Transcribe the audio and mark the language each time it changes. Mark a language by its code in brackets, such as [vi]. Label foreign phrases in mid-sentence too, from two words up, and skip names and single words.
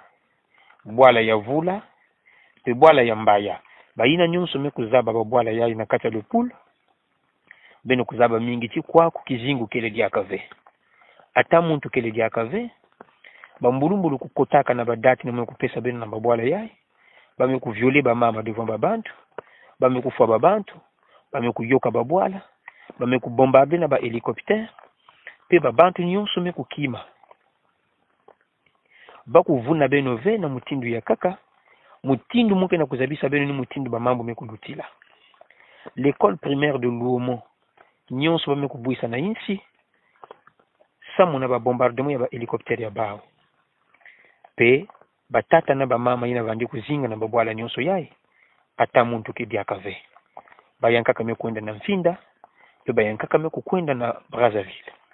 [ktu] bwala ya vula pe bwala ya mbaya baina nyonso mekuzaba babwala yayi na kati ya Lopol beno kuzaba mingi ti kwa kukizingu kele diakave ata muntu kele diakave bambulumbulu kukotaka na badati na mekupesa beno na babwala yayi bamekuviole bamama devant babantu bamekufa babantu bamekuyoka babwala bamekubombarde na ba hélicoptère pe babantu nyonso mekukima bakuvuna beno ve na mutindu ya kaka mutindu muke na kuzabisa beno ni mutindu bamambo mekulutila [fr] l'école primaire de Luomo [ktu] nyonso bamekubwisa na insi samu na babombardement ya ba hélicoptère ya bao pe batata na bamama ina bandi kuzinga na babwala nyonso yayi ata muntu kidiakave bayankaka mekwenda na Mfinda pe bayankaka mekukwenda na Brazzaville